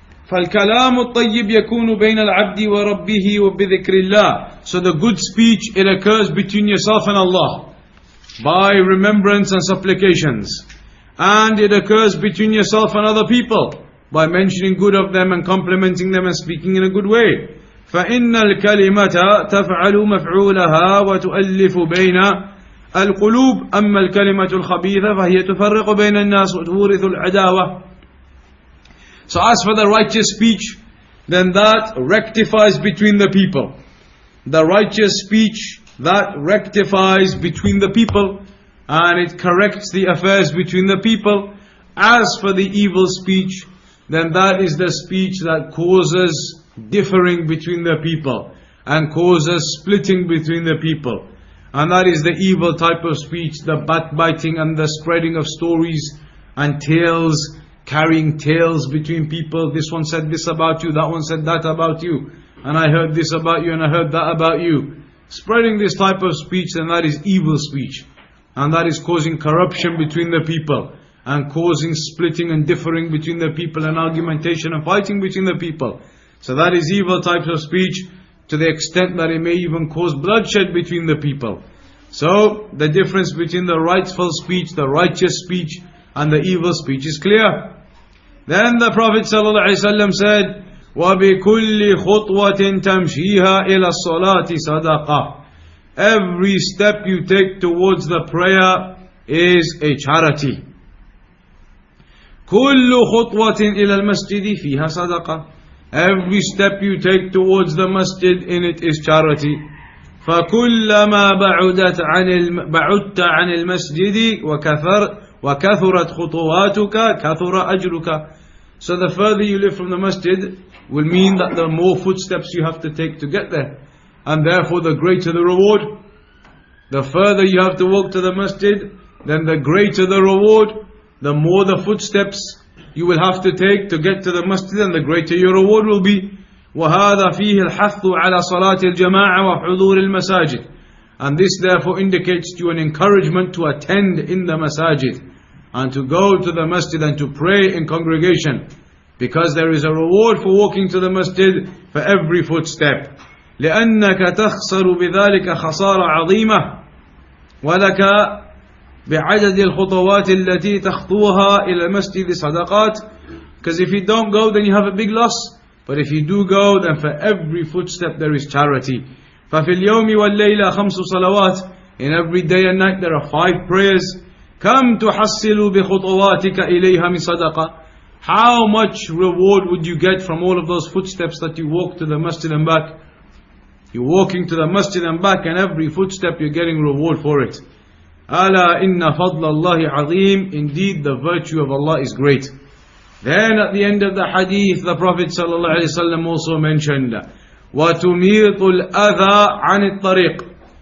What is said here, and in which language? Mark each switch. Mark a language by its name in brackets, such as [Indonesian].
[Arabic] فَالْكَلَامُ الطَّيِّبُ يَكُونُ بَيْنَ الْعَبْدِ وَرَبِّهِ وَبِذِكْرِ اللَّهِ. [English] So the good speech, it occurs between yourself and Allah by remembrance and supplications, and it occurs between yourself and other people by mentioning good of them and complimenting them and speaking in a good way. [Arabic] فإن الكلمة تفعل مفعولها وتؤلف بين القلوب أما الكلمة الخبيثة فهي تفرق بين الناس وتورث العداوة. [English] So as for the righteous speech, then that rectifies between the people. The righteous speech that rectifies between the people and it corrects the affairs between the people. As for the evil speech, then that is the speech that causes differing between the people and causes splitting between the people. And that is the evil type of speech, the backbiting and the spreading of stories and tales, carrying tales between people. This one said this about you, that one said that about you, and I heard this about you and I heard that about you. Spreading this type of speech, then that is evil speech. And that is causing corruption between the people and causing splitting and differing between the people and argumentation and fighting between the people. So that is evil types of speech, to the extent that it may even cause bloodshed between the people. So the difference between the rightful speech, the righteous speech, and the evil speech is clear. Then the Prophet ﷺ said, [Arabic] وَبِكُلِّ خُطْوَةٍ تَمْشِيهَا إِلَى الصَّلَاةِ صَدَقَةٍ. [English] Every step you take towards the prayer is a charity. [Arabic] كُلُّ خُطْوَةٍ إِلَى الْمَسْجِدِ فِيهَا صَدَقَةٍ. [English] Every step you take towards the masjid, in it is charity. [Arabic] فَكُلَّمَا بَعُدْتَ عَنِ الْمَسْجِدِ وَكَثُرَتْ خُطُوَاتُكَ كَثُرَ أَجْرُكَ. [English] So the further you live from the masjid will mean that the more footsteps you have to take to get there, and therefore the greater the reward. The further you have to walk to the masjid, then the greater the reward, the more the footsteps you will have to take to get to the masjid, and the greater your reward will be. [Arabic] وَهَذَا فِيهِ الْحَثُّ عَلَى صَلَاةِ الْجَمَاعَةِ وَحُضُورِ الْمَسَاجِدِ. [English] And this therefore indicates to you an encouragement to attend in the masajid and to go to the masjid and to pray in congregation, because there is a reward for walking to the masjid for every footstep. [Arabic] لأنك تخسر بذلك خسارة عظيمة ولك بعدد الخطوات التي تخطوها إلى المسجد صدقات. [English] Because if you don't go, then you have a big loss. But if you do go, then for every footstep there is charity. [Arabic] ففي اليوم والليلة 5 صلوات. [English] In every day and night there are 5 prayers. [Arabic] كم تحصل بخطواتك إليها من صدقة. [English] How much reward would you get from all of those footsteps that you walk to the masjid and back? You're walking to the masjid and back, and every footstep you're getting reward for it. [Arabic] ألا إن فضل الله عظيم. [English] Indeed the virtue of Allah is great. Then at the end of the hadith, the Prophet ﷺ also mentioned [Arabic] وَتُمِيطُ الْأَذَى عَنِ الطَّرِيقِ.